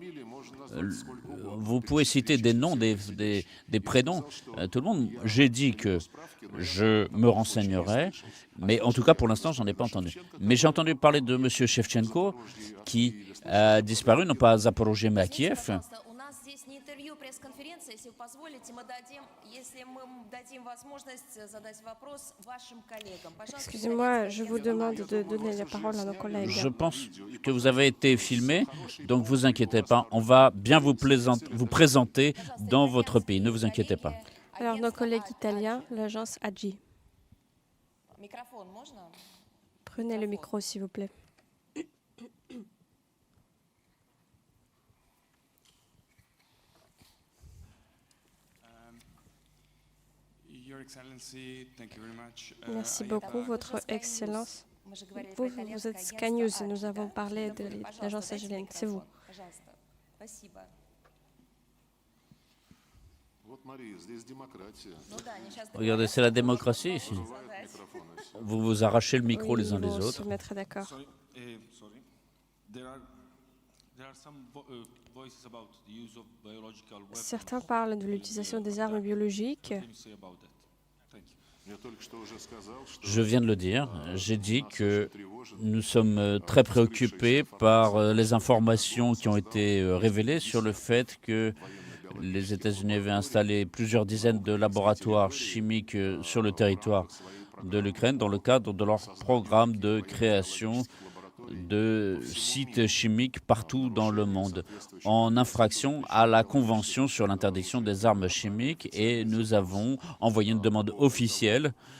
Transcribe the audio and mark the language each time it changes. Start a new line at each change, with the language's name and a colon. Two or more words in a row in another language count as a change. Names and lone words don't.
French: Vous pouvez citer des noms, des prénoms, tout le monde. J'ai dit que je me renseignerai, mais en tout cas, pour l'instant, j'en ai pas entendu. Mais j'ai entendu parler de M. Shevchenko, qui a disparu, non pas à Zaporozhye, mais à Kiev.
Russian: Пожалуйста, у нас здесь не интервью, пресс-конференция. Если вы позволите, если мы дадим возможность задать вопрос вашим коллегам. Пожалуйста,
French: Excusez-moi, je vous demande de donner la parole à nos collègues. Je pense que vous avez été filmé, donc vous inquiétez pas. On va bien vous présenter dans votre pays. Ne vous inquiétez pas. Alors, nos collègues italiens, l'agence AGI.
Russian: Микрофон можно?
French: Prenez le micro, s'il vous plaît. Merci beaucoup, Votre Excellence.
Russian: Мы же говорили
French: Vous,
Russian: про
French: vous êtes
Russian: итальянское
French: Sky News,
Russian: агентство
French: et nous
Russian: AGI,
French: avons
Russian: да?
French: parlé de
Russian: Пожалуйста,
French: l'agence
Russian: дайте
French: AGI. C'est vous.
Russian: микрофон, Пожалуйста. Спасибо. Вот, Мария, здесь демократия. Ну да, они сейчас
French: Regardez, c'est la démocratie ici. Vous vous arrachez le micro Oui, les uns ils les vont se autres. mettre d'accord.
English: Sorry. There are some voices about the use of biological weapons.
French: Certains parlent de l'utilisation des armes biologiques.
English: What can you say about that? Thank you.
Russian: Я только что уже сказал, что
French: Je viens de le dire. J'ai dit que nous sommes très préoccupés par les informations qui ont été révélées sur le fait que les États-Unis avaient installé plusieurs dizaines de laboratoires chimiques sur le territoire de l'Ukraine dans le cadre de leur programme de création de sites chimiques partout dans le monde, en infraction à la Convention sur l'interdiction des armes chimiques, et nous avons envoyé une demande officielle